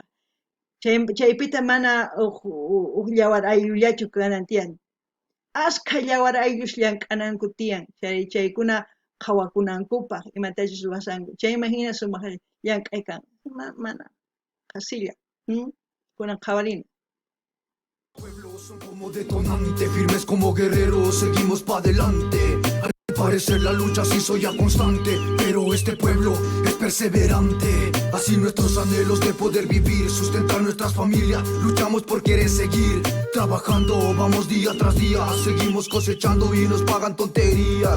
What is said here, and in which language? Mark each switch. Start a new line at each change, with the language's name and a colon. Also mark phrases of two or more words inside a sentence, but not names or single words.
Quechua: Chaypita mana uq llawar ayllullachu kanan Askha llawar ayllush llank'ananku tiyan. Chaykuna qhawakunankupaq imatachus ruwasanku. Chayman hina sumaq llank'ay kan. Mana qasilla. Kunan qhawarina.
Spanish: Pueblos son como detonante, firmes como guerreros, seguimos pa' adelante. Al parecer la lucha sí soy ya constante, pero este pueblo es perseverante. Así nuestros anhelos de poder vivir, sustentar nuestras familias, luchamos por querer seguir trabajando, vamos día tras día, seguimos cosechando y nos pagan tonterías.